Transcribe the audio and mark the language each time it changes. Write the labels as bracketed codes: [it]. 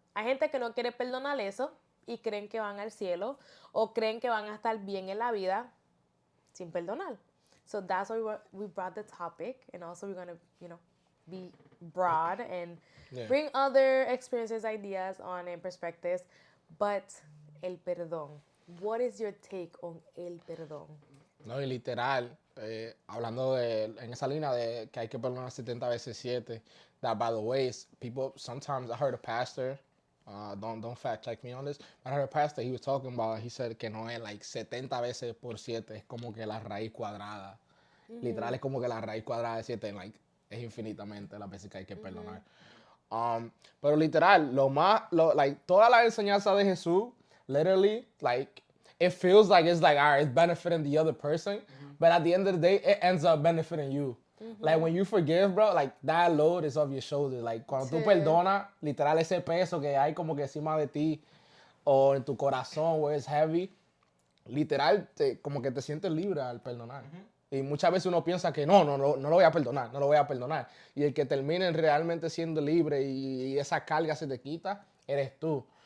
[es] Hay gente que no quiere perdonar eso y creen que van al cielo o creen que van a estar bien en la vida sin perdonar. [en] So that's why we brought the topic, and also we're going to, be broad and bring other experiences, ideas on and perspectives. But el perdón, what is your take on el perdón? [es] No, y literal, hablando en esa línea de que hay que perdonar 70 veces 7, [en] that by the way, people, sometimes I heard a pastor, don't fact check me on this, but I heard a pastor, he was talking about, he said [es] que no es like 70 veces por 7, es como que la raíz cuadrada. Literal es como que la raíz cuadrada de 7, like, es infinitamente las veces que hay que perdonar. Pero literal, like, toda la enseñanza de Jesús, [en] literally, like, it feels like it's like, all right, it's benefiting the other person, but at the end of the day, it ends up benefiting you. Like, when you forgive, bro, like, that load is off your shoulders. [es] Like, cuando tú perdonas, literal, ese peso que hay como que encima de ti o en tu corazón, [en] where it's heavy, [es] literal, como que te sientes libre al perdonar. Y muchas veces uno piensa que no lo voy a perdonar. Y el que termine realmente siendo libre y esa carga se te quita, eres tú.